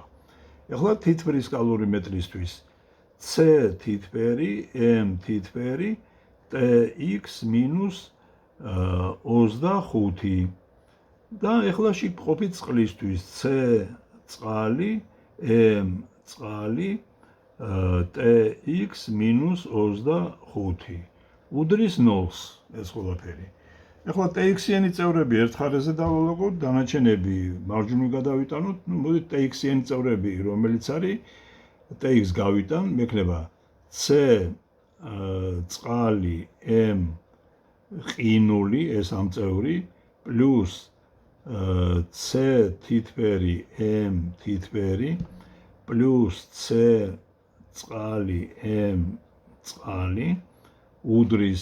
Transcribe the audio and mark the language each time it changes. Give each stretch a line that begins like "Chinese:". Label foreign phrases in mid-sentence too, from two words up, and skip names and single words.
Georgian: ეხლა თითბრის კალორიმეტრისთვის C თითბერი, M თითბერი, TX minus 25. და ეხლა შიგ მყოფი წყლისთვის C წყალი, M წყალი, tx minus 25 უდრის 0-ს ეს ყველაფერი. ეხლა tx-იანი წევრები ერთ ხარეზე დავალაგოთ, დანარჩენები მარჯვნივ გადავიტანოთ. მოდით tx-იანი წევრები, რომელიც არის tx გავიტან, მექნება c წყალი m ყინული ეს ამ წევრი პლუს c თითბერი m თითბერი პლუს c წყალი m წყალი უდრის.